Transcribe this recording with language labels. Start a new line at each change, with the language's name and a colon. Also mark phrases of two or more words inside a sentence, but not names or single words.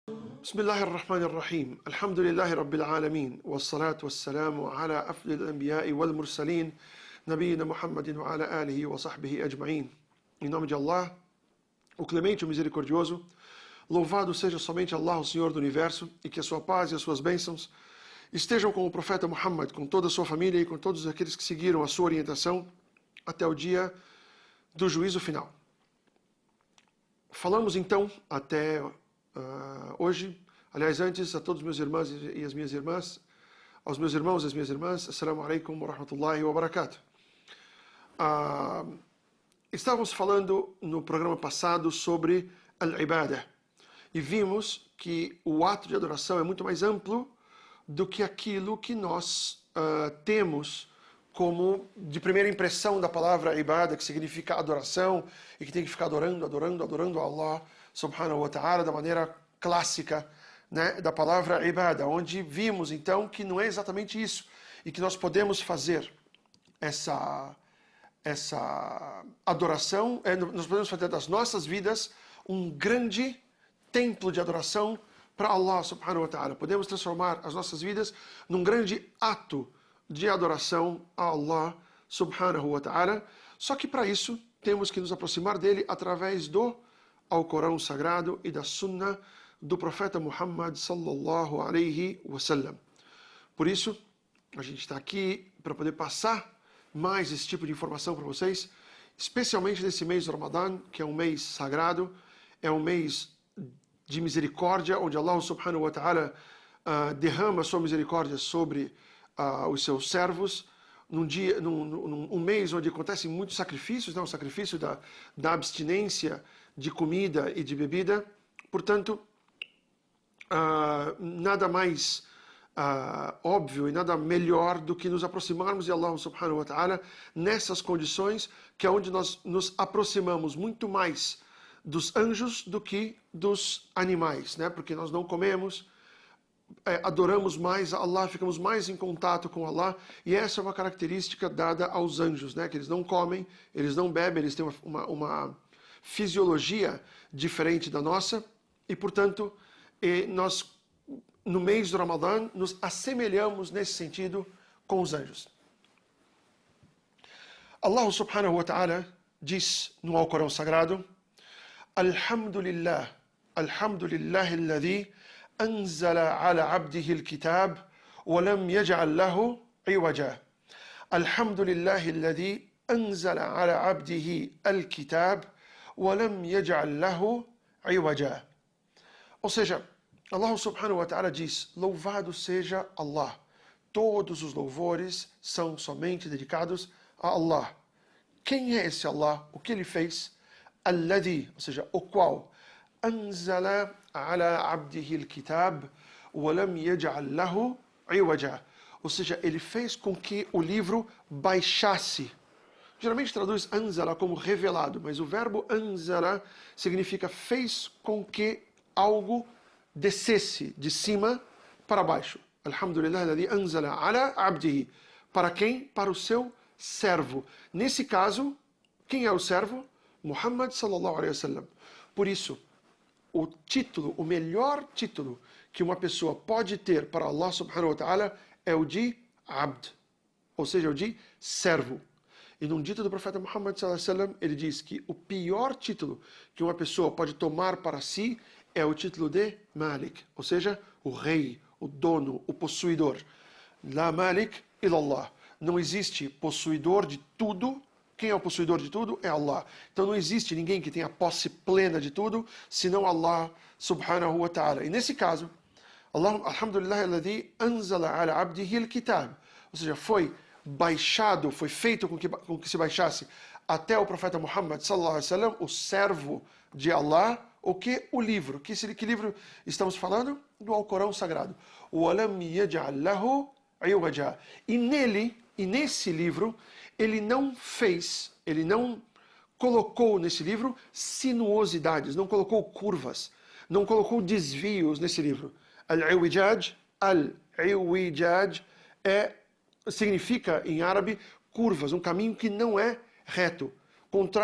Arabic: بسم الله الرحمن الرحيم الحمد لله رب العالمين والصلاة والسلام على أفضل الأنبياء والمرسلين نبينا محمد وعلى آله وصحبه أجمعين.
Portuguese: Em nome de Allah, o clemente e o misericordioso, louvado seja somente Allah, o Senhor do Universo, e que a sua paz e as suas bênçãos estejam com o profeta Muhammad, com toda a sua família e com todos aqueles que seguiram a sua orientação até o dia do juízo final. Falamos então até hoje, aliás, antes, a todos os meus irmãos e as minhas irmãs, aos meus irmãos e as minhas irmãs,
Arabic: السلام عليكم ورحمة الله وبركاته.
Portuguese: Estávamos falando no programa passado sobre al-ibadah e vimos que o ato de adoração é muito mais amplo do que aquilo que nós temos como de primeira impressão da palavra ibadah, que significa adoração e que tem que ficar adorando a
Arabic: الله سبحانه وتعالى
Portuguese: da maneira clássica, né, da palavra ibadah, onde vimos então que não é exatamente isso e que nós podemos fazer essa adoração, nós podemos fazer das nossas vidas um grande templo de adoração para
Arabic: الله سبحانه وتعالى.
Portuguese: Podemos transformar as nossas vidas num grande ato de adoração a
Arabic: الله سبحانه وتعالى,
Portuguese: só que para isso temos que nos aproximar dele através do Alcorão Sagrado e da Sunnah do profeta Muhammad
Arabic: صلى الله عليه وسلم.
Portuguese: Por isso, a gente está aqui para poder passar mais esse tipo de informação para vocês, especialmente nesse mês do Ramadã, que é um mês sagrado, é um mês de misericórdia, onde
Arabic: الله سبحانه وتعالى
Portuguese: derrama a sua misericórdia sobre os seus servos, num mês onde acontecem muitos sacrifícios, né? O sacrifício da abstinência de comida e de bebida. Portanto, nada mais óbvio e nada melhor do que nos aproximarmos de
Arabic: الله سبحانه وتعالى
Portuguese: nessas condições, que é onde nós nos aproximamos muito mais dos anjos do que dos animais, né? Porque nós não comemos, adoramos mais a Allah, ficamos mais em contato com Allah, e essa é uma característica dada aos anjos, né? Que eles não comem, eles não bebem, eles têm uma fisiologia diferente da nossa, e portanto nós no mês do Ramadã nos assemelhamos nesse sentido com os anjos.
Arabic: الله سبحانه وتعالى
Portuguese: diz no Alcorão Sagrado:
Arabic: الحمد لله، الحمد لله الذي أنزل على عبده الكتاب ولم يجعل له عوجا. الحمد لله الذي أنزل على عبده الكتاب ولم يجعل له عوجا.
Portuguese: Ou seja,
Arabic: الله سبحانه وتعالى
Portuguese: diz: louvado seja Allah. Todos os louvores são somente dedicados a Allah. Quem é esse Allah? O que ele fez? Alladhi, ou seja, o qual
Arabic: أنزل على عبده الكتاب ولم يجعل له عوجا.
Portuguese: Ou seja, ele fez com que o livro baixasse. Geralmente traduz anzala como revelado, mas o verbo anzala significa fez com que algo descesse de cima para baixo.
Arabic: الحمد لله الذي أنزل على عبده.
Portuguese: Para quem? Para o seu servo. Nesse caso, quem é o servo?
Arabic: محمد صلى الله عليه وسلم.
Portuguese: Por isso, o melhor título que uma pessoa pode ter para
Arabic: الله سبحانه وتعالى
Portuguese: é o de abd, ou seja, o de servo. E num dito do profeta Muhammad
Arabic: صلى الله عليه وسلم,
Portuguese: ele diz que o pior título que uma pessoa pode tomar para si é o título de Malik, ou seja, o rei, o dono, o possuidor.
Arabic: لا مالك إلا الله.
Portuguese: Não existe possuidor de tudo. Quem é o possuidor de tudo? É Allah. Então não existe ninguém que tenha posse plena de tudo, senão
Arabic: الله سبحانه وتعالى.
Portuguese: E nesse caso,
Arabic: الله، الحمد لله الذي أنزل على عبده الكتاب.
Portuguese: Ou seja, foi baixado, foi feito com que se baixasse até o profeta Muhammad
Arabic: صلى الله عليه وسلم,
Portuguese: o servo de Allah, o que? O livro. Que livro estamos falando? Do Alcorão Sagrado.
Arabic: وَلَمْ يَجْعَلْ لَهُ عِوَجًا.
Portuguese: E nesse livro, ele não colocou nesse livro sinuosidades, não colocou curvas, não colocou desvios nesse livro. Al-Iwijaj significa em árabe curvas, um caminho que não é reto.